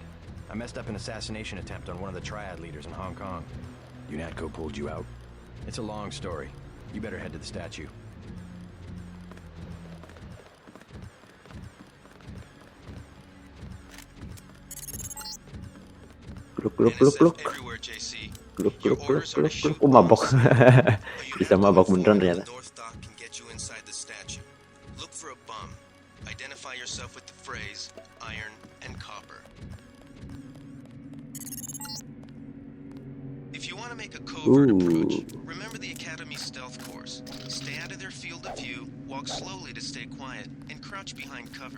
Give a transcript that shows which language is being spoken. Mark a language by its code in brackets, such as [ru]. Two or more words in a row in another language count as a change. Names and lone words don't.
[en] I messed up an assassination attempt on one of the triad leaders in Hong Kong. UNATCO pulled you out. It's a long story. You better head to the statue. Gluk. everywhere, JC. [id] Gluk. Mabok. Bisa mabok beneran ternyata. [en] North Dock can get you inside the statue. Look for a bum. Identify yourself with the phrase iron and copper. If you want to make a covert approach, remember the Academy's stealth course. Stay out of their field of view, walk slowly to stay quiet, and crouch behind cover.